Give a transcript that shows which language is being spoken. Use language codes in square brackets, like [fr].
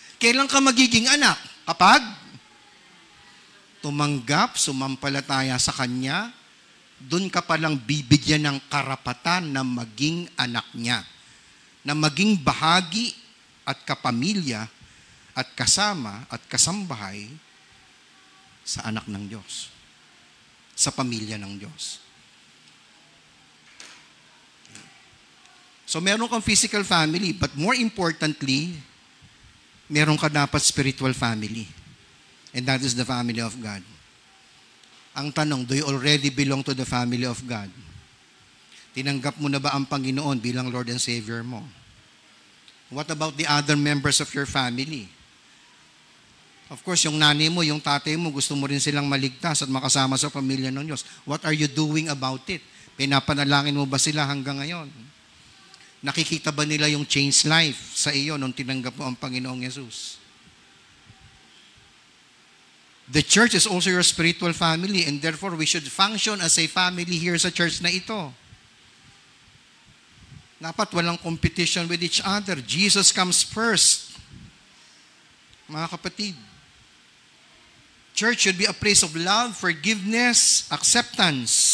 [tl] Kailan ka magiging anak? Kapag tumanggap, sumampalataya sa Kanya, dun ka palang bibigyan ng karapatan na maging anak niya, na maging bahagi at kapamilya at kasama at kasambahay sa anak ng Diyos, sa pamilya ng Diyos. [en] So [tl] meron kang [en] physical family, but more importantly, [tl] meron ka dapat [en] spiritual family. And that is the family of God. [tl] Ang tanong, [en] do you already belong to the family of God? [tl] Tinanggap mo na ba ang Panginoon bilang [en] Lord and Savior [tl] mo? [en] What about the other members of your family? Of course, [tl] yung nanay mo, yung tatay mo, gusto mo rin silang maligtas at makasama sa pamilya ng Diyos. [en] What are you doing about it? [tl] Pinapanalangin mo ba sila hanggang ngayon? Nakikita ba nila yung changed life sa iyo nung tinanggap mo ang Panginoong Yesus? [en] The church is also your spiritual family, and therefore we should function as a family here [tl] sa church na ito. Dapat walang [en] competition with each other. Jesus comes first. [tl] Mga kapatid, [en] church should be a place of love, forgiveness, acceptance.